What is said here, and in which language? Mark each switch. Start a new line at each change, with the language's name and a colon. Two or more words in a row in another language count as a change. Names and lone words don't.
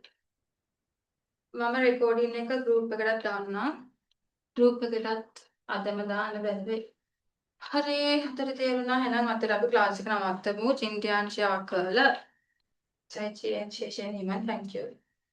Sinhala: මම රෙකෝඩින් එක ගෲප් එකකට දාන්නම්. ගෲප් එකටත් අදම දාන්න බැලුවේ. හරි හතර තේරුණා. එහෙනම් අතට අපි ක්ලාස් එක නවත්තමු. චින්තයන් ෂෙයා කරලා.
Chinese: 再见，谢谢你们，
English: Thank you。